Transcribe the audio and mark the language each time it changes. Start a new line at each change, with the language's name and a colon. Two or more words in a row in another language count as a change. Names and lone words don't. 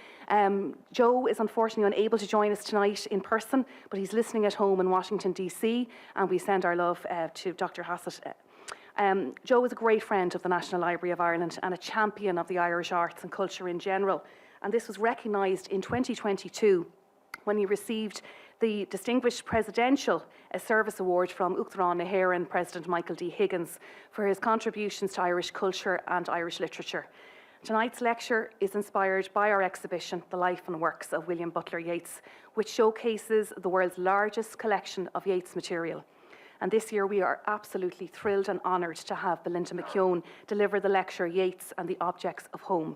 English: Joe is unfortunately unable to join us tonight in person, but he's listening at home in Washington, DC, and we send our love to Dr. Hassett. Joe is a great friend of the National Library of Ireland and a champion of the Irish arts and culture in general, and this was recognised in 2022 when he received the Distinguished Presidential Service Award from
Irish: Uachtaráin na hÉireann
English: President Michael D. Higgins for his contributions to Irish culture and Irish literature. Tonight's lecture is inspired by our exhibition, The Life and Works of William Butler Yeats, which showcases the world's largest collection of Yeats material. And this year we are absolutely thrilled and honoured to have Belinda McKeon deliver the lecture Yeats and the Objects of Home.